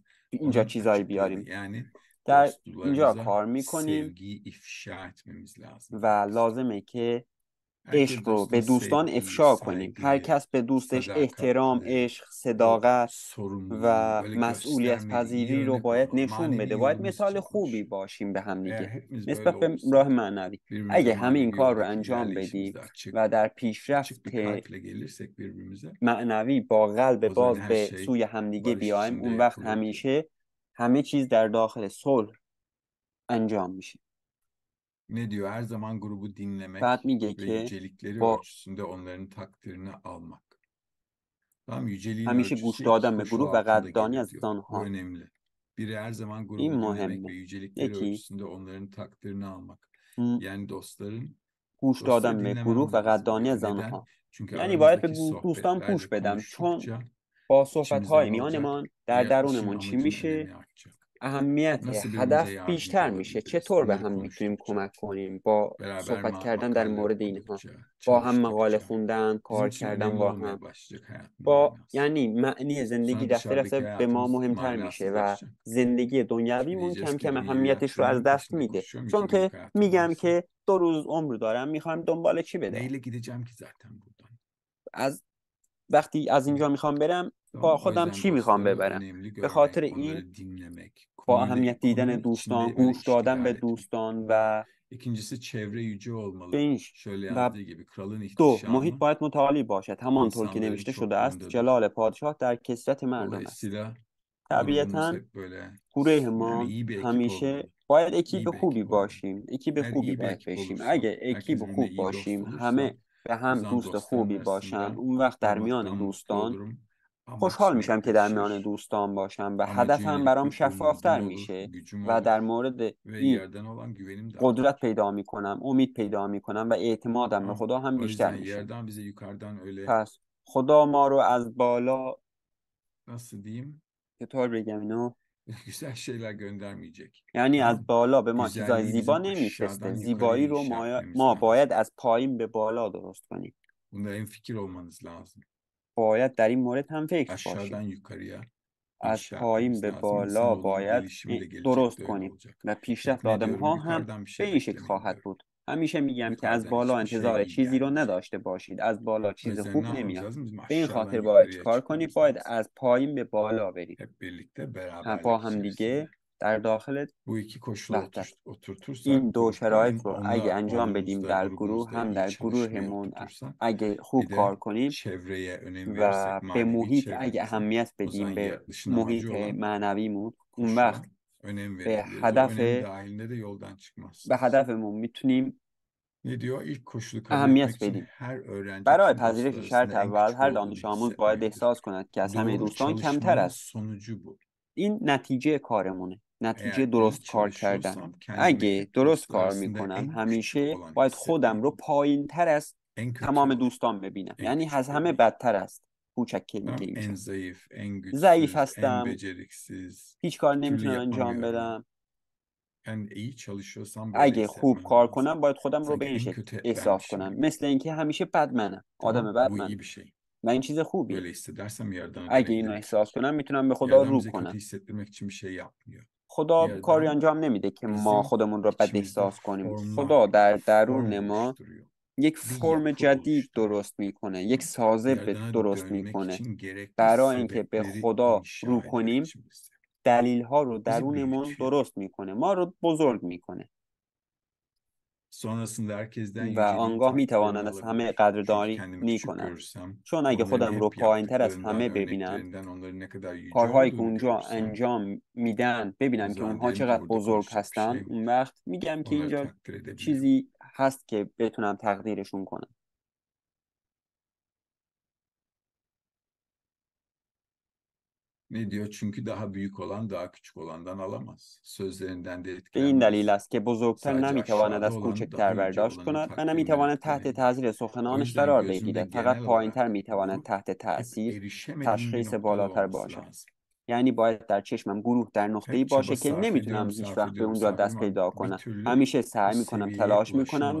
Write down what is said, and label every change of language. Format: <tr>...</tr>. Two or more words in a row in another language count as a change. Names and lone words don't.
<fa>اینجا</fa> <tr>Onun</tr> <fa>چیزایی</fa> <tr>açıklığını</tr> <fa>بیاریم.</fa> <tr>yani</tr> <fa>در اینجا</fa> <tr>dostlarımıza</tr> <fa>کار میکنیم</fa> <tr>sevgiyi ifşa etmemiz lazım</tr> <fa>و</fa> <tr>demek istiyor.</tr> <fa>لازمه که</fa> <tr>Herkes</tr> <fa>عشق رو</fa> <tr>dostuna</tr> <fa>به دوستان</fa> <tr>sevgiyi,</tr> <fa>افشا کنیم. هر</fa> <tr>saygıyı,</tr> <fa>کس به دوستش احترام،</fa> <tr>sadakatli,</tr> <fa>عشق،</fa> <tr>o</tr> <fa>صداقت</fa> <tr>sorumluluğu</tr> <fa>و</fa> <tr>böyle</tr> <fa>مسئولیت</fa> <tr>göstermeli, iyi</tr> <fa>پذیری رو</fa> <tr>örnek</tr> <fa>باید</fa> <tr>olmalı.</tr> <fa>نشون</fa> <tr>Manevi</tr> <fa>بده. باید</fa> <tr>yolumuz</tr> <fa>مثال</fa> <tr>için</tr> <fa>خوبی</fa> <tr>konuşuyor.</tr> <fa>باشیم به هم</fa> <tr>Eğer</tr> <fa>دیگه</fa> <tr>hepimiz</tr> <fa>نسبت</fa> <tr>böyle</tr> <fa>به راه</fa> <tr>olursak,</tr> <fa>معنوی.</fa> <tr>birbirimize</tr> <fa>اگه همه این</fa> <tr>manevi</tr> <fa>کار رو</fa> <tr>yoldaki</tr> <fa>انجام بدیم</fa> <tr>ilerleyişimizde</tr> <fa>و در</fa> <tr>açık</tr> <fa>پیشرفت</fa> <tr>bir kalple gelirsek birbirimize,</tr> <fa>معنوی با قلب</fa> <tr>o zaman</tr> <fa>باز</fa> <tr>her</tr> <fa>به</fa> <tr>şey</tr> <fa>سوی همدیگه</fa> <tr>barış</tr> <fa>بیایم،</fa> <tr>içinde</tr> <fa>اون وقت</fa> <tr>yapılır diyor.</tr> <fa>همیشه همه چیز در داخل صلح انجام میشه.</fa> <tr>Ne diyor? Her zaman grubu</tr> <fa>بعد</fa> <tr>dinlemek</tr> <fa>میگه</fa> <tr>ve</tr> <fa>که</fa> <tr>yücelikleri</tr> <fa>با</fa> <tr>ölçüsünde onların takdirini almak. Tamam, yüceliğin</tr> <fa>همیشه گوش</fa> <tr>ölçüsü iki</tr> <fa>دادن به</fa> <tr>koşul</tr> <fa>گروه و</fa> <tr>altında</tr> <fa>قدردانی</fa> <tr>gelir</tr> <fa>از</fa> <tr>diyor. Bu</tr> <fa>آنها.</fa> <tr>önemli. Biri her zaman</tr> <fa>این</fa> <tr>grubu dinlemek ve</tr> <fa>مهمه.</fa> <tr>yücelikleri</tr> <fa>یکی</fa> <tr>ölçüsünde onların takdirini almak.</tr> <fa>م،</fa> <tr>Yani</tr> <fa>گوش</fa> <tr>dostları</tr> <fa>دادن به گروه</fa> <tr>dinlemem</tr> <fa>و</fa> <tr>lazım</tr> <fa>قدردانی</fa> <tr>diyor.</tr> <fa>از</fa> <tr>Neden?</tr> <fa>آنها.</fa> <tr>Çünkü</tr> <fa>یعنی باید به</fa> <tr>aramızdaki</tr> <fa>دوستان گوش</fa> <tr>sohbetlerle</tr> <fa>بدم، چون</fa> <tr>konuştukça</tr> <fa>با</fa> <tr>içimizde</tr> <fa>صحبت‌های</fa> <tr>ne olacak?</tr> <fa>میانمان در</fa> <tr>Hayat</tr> <fa>درونمون چی</fa> <tr>amacının</tr> <fa>میشه،</fa> <tr>önemi artacak.</tr> <fa>اهمیت</fa> <tr>Nasıl birbirimize</tr> <fa>هدف</fa> <tr>yardımcı</tr> <fa>بیشتر میشه.</fa> <tr>olabiliriz?</tr> <fa>چطور به</fa> <tr>Bunları</tr> <fa>هم میتونیم</fa> <tr>konuştukça,</tr> <fa>کمک کنیم با</fa> <tr>beraber</tr> <fa>صحبت کردن در</fa> <tr>makale</tr> <fa>مورد اینها،</fa> <tr>okudukça,</tr> <fa>با هم مقاله</fa> <tr>çalıştıkça</tr> <fa>خوندن،</fa> <tr>bizim</tr> <fa>کار</fa> <tr>için</tr> <fa>کردن</fa> <tr>önemli</tr> <fa>با</fa> <tr>olmaya</tr> <fa>هم،</fa> <tr>başlayacak hayatın</tr> <fa>با</fa> <tr>manası.</tr> <fa>یعنی معنی زندگی</fa> <tr>Sonra</tr> <fa>رفته</fa> <tr>dışarıdaki</tr> <fa>رفته به ما</fa> <tr>hayatımız</tr> <fa>مهمتر میشه و</fa> <tr>manasızlaşacak.</tr> <fa>زندگی</fa> <tr>Şimdi</tr> <fa>دنیویمون</fa> <tr>diyeceğiz</tr> <fa>کم</fa> <tr>ki</tr> <fa>کم</fa> <tr>bir yıl</tr> <fa>اهمیتش رو از</fa> <tr>yattığımın</tr> <fa>دست</fa> <tr>peşinde</tr> <fa>میده.</fa> <tr>koşuyorum</tr> <fa>چون</fa> <tr>iki</tr> <fa>که</fa> <tr>günlük hayatım</tr> <fa>میگم</fa> <tr>varsa.</tr> <fa>که 2 روز عمر دارم، میخوام دنبال چی بدوم؟</fa> <tr>Neyle gideceğim ki zaten buradan?</tr> <fa>از وقتی از اینجا میخوام برم، با</fa> <tr>Tamam. O</tr> <fa>خودم</fa> <tr>yüzden</tr> <fa>چی میخوام</fa> <tr>dostları</tr> <fa>ببرم؟</fa> <tr>önemli</tr> <fa>به خاطر</fa> <tr>görmek,</tr> <fa>این</fa> <tr>onları dinlemek,</tr> <fa>با اهمیت دیدن</fa> <tr>konunun</tr> <fa>دوستان،</fa> <tr>içinde böyle</tr> <fa>گوش دادن به</fa> <tr>iştigal etmek.</tr> <fa>دوستان و</fa> <tr>İkincisi çevre yüce olmalı.</tr> <fa>بینش</fa> <tr>Şöyle</tr> <fa>و</fa> <tr>yazdığı gibi kralın</tr> <fa>محیط</fa> <tr>ihtişamı</tr> <fa>باید متعالی باشد، همانطور که</fa> <tr>insanların</tr> <fa>نوشته شده است</fa> <tr>çokluğundadır.</tr> <fa>جلال پادشاه در کثرت مردم است.</fa> <tr>Dolayısıyla grubumuz</tr> <fa>طبیعتا</fa> <tr>hep böyle</tr> <fa>گروه</fa> <tr>yani</tr> <fa>ما</fa> <tr>iyi bir ekip</tr> <fa>همیشه</fa> <tr>olmalı.</tr> <fa>باید اکیپ</fa> <tr>İyi bir</tr> <fa>خوبی</fa> <tr>ekip olmalı.</tr> <fa>باشیم، اکیپ</fa> <tr>Eğer</tr> <fa>خوبی</fa> <tr>iyi bir</tr> <fa>باید</fa> <tr>ekip</tr> <fa>باشیم.</fa> <tr>olursa,</tr> <fa>اگه</fa> <tr>herkes</tr> <fa>اکیپ</fa> <tr>birbirine</tr> <fa>خوب</fa> <tr>iyi dost</tr> <fa>باشیم،</fa> <tr>olursa,</tr> <fa>همه به</fa> <tr>o</tr> <fa>هم</fa> <tr>zaman</tr> <fa>دوست</fa> <tr>dostların</tr> <fa>خوبی باشن،</fa> <tr>arasında</tr> <fa>اون وقت در میان</fa> <tr>olmaktan mutlu</tr> <fa>دوستان</fa> <tr>olurum.</tr> <fa>خوشحال</fa> <tr>Amaç</tr> <fa>میشم که در میان</fa> <tr>netleşir.</tr> <fa>دوستان باشم و</fa> <tr>Amacın</tr> <fa>هدفم برام</fa> <tr>yönelik bir umudum</tr> <fa>شفافتر</fa> <tr>olur,</tr> <fa>میشه</fa> <tr>gücüm</tr> <fa>و در</fa> <tr>olur</tr> <fa>مورد</fa> <tr>ve</tr> <fa>این</fa> <tr>yerden olan güvenim de</tr> <fa>قدرت</fa> <tr>artar.</tr> <fa>پیدا میکنم، امید پیدا میکنم و اعتمادم به</fa> <tr>Tamam.</tr> <fa>خدا هم</fa> <tr>O</tr> <fa>بیشتر</fa> <tr>yüzden</tr> <fa>میشه.</fa> <tr>yerden bize yukarıdan öyle</tr> <fa>پس خدا ما رو از بالا،</fa> <tr>nasıl diyeyim</tr> <fa>چطور بگم اینو،</fa> <tr>güzel şeyler göndermeyecek.</tr> <fa>یعنی از</fa> <tr>Tamam.</tr> <fa>بالا به ما چیزای</fa> <tr>Güzelliği</tr> <fa>زیبا</fa> <tr>bizim aşağıdan</tr> <fa>نمیفرسته.</fa> <tr>yukarıya</tr> <fa>زیبایی رو</fa> <tr>inşa etmemiz</tr> <fa>ما</fa> <tr>lazım.</tr> <fa>باید از پایین به بالا درست کنیم.</fa> <tr>Bunda hemfikir olmanız lazım.</tr> <fa>باید در این مورد هم فکر باشیم.</fa> <tr>Aşağıdan yukarıya</tr> <fa>از</fa> <tr>inşa</tr> <fa>پایین</fa> <tr>etmemiz</tr> <fa>به</fa> <tr>lazım.</tr> <fa>بالا</fa> <tr>İnsanoğlunun</tr> <fa>باید</fa> <tr>gelişimi de gelecekte</tr> <fa>درست</fa> <tr>öyle</tr> <fa>کنیم</fa> <tr>olacak.</tr> <fa>و</fa> <tr>Hep</tr> <fa>پیشرفت</fa> <tr>ne</tr> <fa>آدم</fa> <tr>diyorum?</tr> <fa>ها هم</fa> <tr>Yukarıdan bir</tr> <fa>به</fa> <tr>şey</tr> <fa>این شکل</fa> <tr>beklemeyin</tr> <fa>خواهد</fa> <tr>diyorum.</tr> <fa>بود. همیشه میگم که از</fa> <tr>Yukarıdan</tr> <fa>بالا</fa> <tr>hiçbir şey</tr> <fa>انتظار</fa> <tr>iyi</tr> <fa>چیزی رو</fa> <tr>gelmeyecek.</tr> <fa>نداشته باشید. از بالا</fa> <tr>O</tr> <fa>چیز</fa> <tr>yüzden ne</tr> <fa>خوب</fa> <tr>yapmamız</tr> <fa>نمیاد.</fa> <tr>lazım? Bizim</tr> <fa>به این</fa> <tr>aşağıdan</tr> <fa>خاطر باید</fa> <tr>yukarıya</tr> <fa>چیکار کنید؟</fa> <tr>çıkmamız</tr> <fa>باید</fa> <tr>lazım.</tr> <fa>از پایین به بالا بریم.</fa> <tr>Hep birlikte</tr> <fa>با</fa> <tr>beraberlik</tr> <fa>هم</fa> <tr>içerisinde.</tr> <fa>دیگه در داخل</fa> <tr>Bu iki koşulu</tr> <fa>وحدت. این</fa> <tr>oturtursak</tr> <fa>دو</fa> <tr>grupta</tr> <fa>شرایط</fa> <tr>hem</tr> <fa>رو اگه انجام بدیم</fa> <tr>onurumuzda,</tr> <fa>در گروه،</fa> <tr>grubumuzda</tr> <fa>هم</fa> <tr>iyi</tr> <fa>در</fa> <tr>çalışmayı</tr> <fa>گروهمون</fa> <tr>oturtursak</tr> <fa>اگه</fa> <tr>bir</tr> <fa>خوب</fa> <tr>de</tr> <fa>کار کنیم</fa> <tr>çevreye önem</tr> <fa>و</fa> <tr>verirsek</tr> <fa>به</fa> <tr>manevi</tr> <fa>محیط اگه</fa> <tr>çevremize</tr> <fa>اهمیت</fa> <tr>o zaman</tr> <fa>بدیم، به</fa> <tr>yaratılışın</tr> <fa>محیط</fa> <tr>amacı olan</tr> <fa>معنویمون، اون</fa> <tr>koşula</tr> <fa>وقت</fa> <tr>önem</tr> <fa>به</fa> <tr>verebiliriz. O</tr> <fa>هدف</fa> <tr>önem dahilinde de yoldan</tr> <fa>به</fa> <tr>çıkmazsınız.</tr> <fa>هدفمون میتونیم</fa> <tr>Ne diyor? İlk koşulu kabul etmek</tr> <fa>اهمیت</fa> <tr>için</tr> <fa>بدیم.</fa> <tr>her öğrenci</tr> <fa>برای</fa> <tr>tüm</tr> <fa>پذیرش</fa> <tr>dostlar</tr> <fa>شرط</fa> <tr>arasında en</tr> <fa>اول،</fa> <tr>küçük</tr> <fa>هر دانش</fa> <tr>olduğunu</tr> <fa>آموز باید</fa> <tr>hissetmelidir.</tr> <fa>احساس کند که از همه</fa> <tr>Doğru</tr> <fa>دوستان کمتر</fa> <tr>çalışmanın</tr> <fa>است.</fa> <tr>sonucu bu.</tr> <fa>این نتیجه کارمونه، نتیجه</fa> <tr>Eğer iyi</tr> <fa>درست کار کردن.</fa> <tr>çalışıyorsam kendimi</tr> <fa>اگه</fa> <tr>hep</tr> <fa>درست</fa> <tr>dostlar</tr> <fa>کار</fa> <tr>arasında</tr> <fa>میکنم،</fa> <tr>en küçük</tr> <fa>همیشه</fa> <tr>olan</tr> <fa>باید خودم رو</fa> <tr>hissetmeliyim.</tr> <fa>پایین تر از</fa> <tr>En kötü</tr> <fa>تمام</fa> <tr>yani.</tr> <fa>دوستان ببینم،</fa> <tr>En</tr> <fa>یعنی از</fa> <tr>küçük</tr> <fa>همه</fa> <tr>örneği.</tr> <fa>بدتر است. کوچک که میگه</fa> <tr>Tamam, en</tr> <fa>اینجا</fa> <tr>zayıf, en</tr> <fa>ضعیف</fa> <tr>güçsüz, en</tr> <fa>هستم،</fa> <tr>beceriksiz.</tr> <fa>هیچ کار</fa> <tr>Bir türlü</tr> <fa>نمیتونم انجام</fa> <tr>yapamıyorum ya.</tr> <fa>بدم.</fa> <tr>Ben iyi çalışıyorsam böyle</tr> <fa>اگه خوب</fa> <tr>hissetmem</tr> <fa>کار</fa> <tr>lazım.</tr> <fa>کنم باید خودم رو به</fa> <tr>Sanki</tr> <fa>این</fa> <tr>en</tr> <fa>شکل</fa> <tr>kötü</tr> <fa>احساس</fa> <tr>benmişim</tr> <fa>کنم،</fa> <tr>gibi.</tr> <fa>مثل اینکه همیشه بد منم، آدم</fa> <tr>Tamam,</tr> <fa>بد</fa> <tr>bu</tr> <fa>منم</fa> <tr>iyi bir şey.</tr> <fa>و این چیز خوبیه.</fa> <tr>Böyle hissedersem Yaradan'a</tr> <fa>اگه اینو</fa> <tr>dönebilirim.</tr> <fa>احساس کنم میتونم به خدا</fa> <tr>Yaradan</tr> <fa>رو</fa> <tr>bize kötü</tr> <fa>کنم.</fa> <tr>hissettirmek için bir şey yapmıyor.</tr> <fa>خدا کاری</fa> <tr>Yaradan</tr> <fa>انجام نمیده که ما</fa> <tr>bizim</tr> <fa>خودمون رو بد</fa> <tr>içimizde</tr> <fa>احساس کنیم.</fa> <tr>formlar,</tr> <fa>خدا در درون</fa> <tr>form</tr> <fa>ما</fa> <tr>oluşturuyor.</tr> <fa>یک</fa> <tr>Bir</tr> <fa>فرم</fa> <tr>yapı</tr> <fa>جدید</fa> <tr>oluşturuyor.</tr> <fa>درست میکنه، یک سازه</fa> <tr>Yaradan'a</tr> <fa>درست</fa> <tr>dönmek</tr> <fa>میکنه.</fa> <tr>için gerekli</tr> <fa>برای اینکه به</fa> <tr>sebepleri</tr> <fa>خدا</fa> <tr>inşa</tr> <fa>رو</fa> <tr>ediyor</tr> <fa>کنیم،</fa> <tr>içimizde.</tr> <fa>دلیل ها رو</fa> <tr>Bizi</tr> <fa>درونمون</fa> <tr>büyütüyor.</tr> <fa>درست میکنه، ما رو بزرگ میکنه</fa> <tr>Sonrasında herkesten</tr> <fa>و</fa> <tr>yüceliğin</tr> <fa>آنگاه</fa> <tr>takdirini</tr> <fa>میتواند از همه</fa> <tr>alabilir. Çünkü</tr> <fa>قدردانی</fa> <tr>kendimi küçük</tr> <fa>میکند.</fa> <tr>görürsem</tr> <fa>چون اگه</fa> <tr>onların</tr> <fa>خودم رو</fa> <tr>hep</tr> <fa>پایین تر از</fa> <tr>yaptıklarından,</tr> <fa>همه ببینم،</fa> <tr>örneklerinden onların ne kadar yüce</tr> <fa>کارهایی که</fa> <tr>olduğunu</tr> <fa>اونجا</fa> <tr>görürsem</tr> <fa>انجام میدن</fa> <tr>o</tr> <fa>ببینم که</fa> <tr>zaman</tr> <fa>اونها</fa> <tr>derim ki</tr> <fa>چقدر</fa> <tr>burada</tr> <fa>بزرگ</fa> <tr>konuşacak bir</tr> <fa>هستن،</fa> <tr>şey</tr> <fa>اون</fa> <tr>var.</tr> <fa>وقت میگم که</fa> <tr>Onları</tr> <fa>اینجا</fa> <tr>takdir edebilirim.</tr> <fa>چیزی هست که بتونم تقدیرشون کنم.</fa> <tr>Ne diyor? Çünkü daha büyük olan daha küçük olandan alamaz. Sözlerinden de</tr> <fa>به این دلیل</fa> <tr>etkilenmez.</tr> <fa>است که بزرگتر</fa> <tr>Sadece</tr> <fa>نمیتواند</fa> <tr>aşağıda</tr> <fa>از</fa> <tr>olan</tr> <fa>کوچکتر</fa> <tr>daha yüce</tr> <fa>برداشت</fa> <tr>olanın</tr> <fa>کند و</fa> <tr>takdirinden</tr> <fa>نمیتواند تحت</fa> <tr>etkilenir.</tr> <fa>تاثیر</fa> <tr>O</tr> <fa>سخنانش</fa> <tr>yüzden</tr> <fa>قرار</fa> <tr>gözümde</tr> <fa>بگیرد.</fa> <tr>genel</tr> <fa>فقط پایینتر</fa> <tr>olarak</tr> <fa>میتواند</fa> <tr>bu</tr> <fa>تحت</fa> <tr>hep</tr> <fa>تاثیر</fa> <tr>erişemediğim bir</tr> <fa>تشخیص</fa> <tr>noktada</tr> <fa>بالاتر</fa> <tr>olması</tr> <fa>باشد.</fa> <tr>lazım.</tr> <fa>یعنی باید در چشمم گروه در نقطه‌ای</fa> <tr>Hep çaba</tr> <fa>باشه که</fa> <tr>sarf</tr> <fa>نمیتونم هیچ وقت به</fa> <tr>ediyorum</tr> <fa>اونجا دست</fa> <tr>ama</tr> <fa>پیدا</fa> <tr>bir</tr> <fa>کنم.</fa> <tr>türlü</tr> <fa>همیشه</fa> <tr>o</tr> <fa>سعی میکنم،</fa> <tr>seviyeye</tr> <fa>تلاش میکنم،</fa>